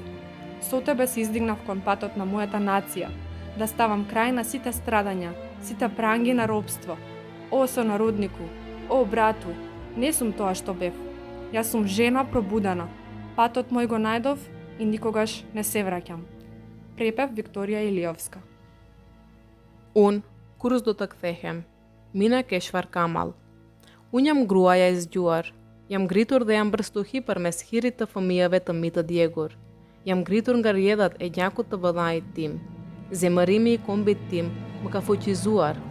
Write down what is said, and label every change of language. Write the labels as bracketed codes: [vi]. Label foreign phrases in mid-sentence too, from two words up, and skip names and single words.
[mk] Со тебе се издигнав кон патот на мојата нација, да ставам крај на сите страдања, сите пранги на робство. О, сонароднику, о, брату, не сум тоа што бев. Јас сум жена пробудена. Патот мој го најдов и никогаш не се враќам. Препев Викторија Илиовска. [sq] Unë, kur do të kthehem, Mina Keshvar Kamal. Unë jam gruaja e zgjuar, jam ngritur dhe jam bërstuhi përmes hirit të fëmijëve të mi të djegur. Jam ngritur nga rjedhat e gjakut të vëllait tim. Zemërimi i kombit tim më ka fuqizuar.